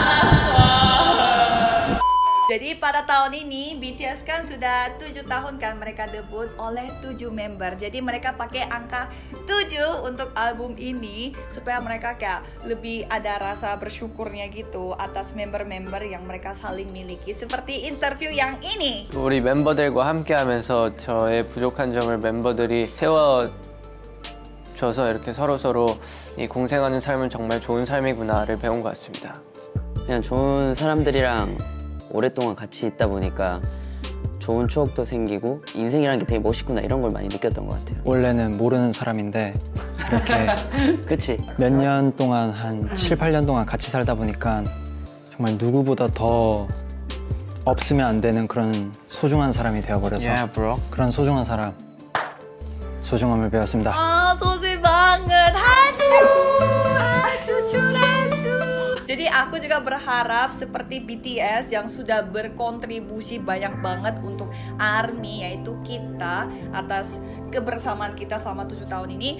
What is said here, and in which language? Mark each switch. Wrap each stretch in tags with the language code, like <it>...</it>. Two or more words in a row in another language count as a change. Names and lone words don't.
<id>Jadi pada tahun ini BTS kan sudah 7 tahun kan mereka debut oleh 7 member. Jadi mereka pakai angka 7 untuk album ini supaya mereka kayak lebih ada rasa bersyukurnya gitu atas member-member yang mereka saling miliki. Seperti interview yang ini.</id> <ko>우리 멤버들과 함께하면서 저의 부족한 점을 멤버들이 채워줘서 이렇게 서로서로 이 공생하는 삶은 정말 좋은 삶이구나를 배운 것 같습니다. 그냥 좋은 사람들이랑 오랫동안 같이 있다 보니까 좋은 추억도 생기고 인생이라는 게 되게 멋있구나 이런 걸 많이 느꼈던 것 같아요. 원래는 모르는 사람인데 이렇게 그치? 몇 년 동안 한 7, 8년 동안 같이 살다 보니까 정말 누구보다 더 없으면 안 되는 그런 소중한 사람이 되어버려서 그런 소중한 사람 소중함을 배웠습니다.</ko> <id>Ah, sosi banget. Aduh, curang. Jadi aku juga berharap seperti BTS yang sudah berkontribusi banyak banget untuk ARMY, yaitu kita, atas kebersamaan kita selama 7 tahun ini.</id>